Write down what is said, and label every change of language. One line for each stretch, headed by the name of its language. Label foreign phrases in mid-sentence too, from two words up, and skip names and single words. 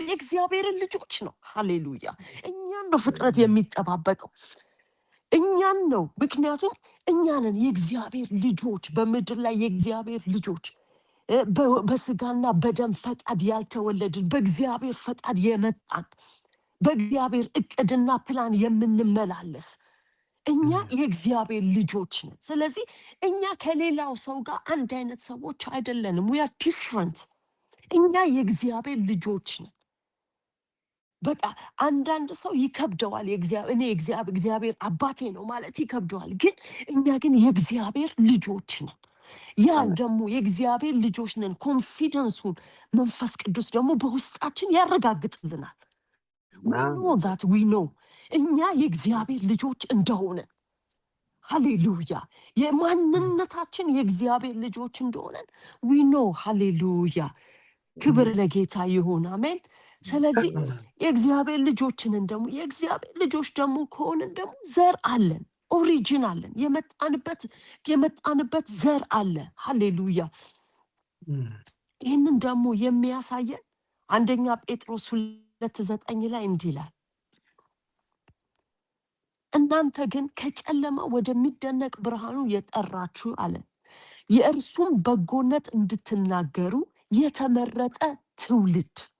Amharic: የእግዚአብሔርን ልጆች ነው። ሃሌሉያ። እኛን ነው ፍጥረት የሚጠባበቀው፣ እኛን ነው። ምክንያቱም እኛንን የእግዚአብሔር ልጆች፣ በምድር ላይ የእግዚአብሔር ልጆች፣ በስጋና በደም ፈቃድ ያልተወለድን፣ በእግዚአብሔር ፈቃድ የመጣን፣ በእግዚአብሔር እቅድና ፕላን የምንመላለስ እኛ የእግዚአብሔር ልጆች ነን። ስለዚህ እኛ ከሌላው ሰው ጋር አንድ አይነት ሰዎች አይደለንም።
English: we are different።
Amharic: እኛ የእግዚአብሔር ልጆች ነን። በቃ አንዳንድ ሰው ይከብደዋል፣ እኔ እግዚአብሔር አባቴ ነው ማለት ይከብደዋል። ግን እኛ ግን የእግዚአብሔር ልጆች ነን። ያን ደግሞ የእግዚአብሔር ልጆች ነን ኮንፊደንሱን መንፈስ ቅዱስ ደግሞ በውስጣችን ያረጋግጥልናል።
English: we know
Amharic: እኛ የእግዚአብሔር ልጆች እንደሆነ። ሃሌሉያ። የማንነታችን የእግዚአብሔር ልጆች እንደሆነን
English: we know።
Amharic: ሃሌሉያ። ክብር ለጌታ ይሁን። አሜን። ስለዚህ የእግዚአብሔር ልጆችንን ደግሞ የእግዚአብሔር ልጆች ደግሞ ከሆንን ደግሞ ዘር አለን፣ ኦሪጂን አለን፣ የመጣንበት ዘር አለ። ሃሌሉያ። ይህንን ደግሞ የሚያሳየን አንደኛ ጴጥሮስ 2:9 ላይ እንዲህ ይላል፣ እናንተ ግን ከጨለማ ወደሚደነቅ ብርሃኑ የጠራችሁ አለ፣ የእርሱን በጎነት እንድትናገሩ የተመረጠ ትውልድ።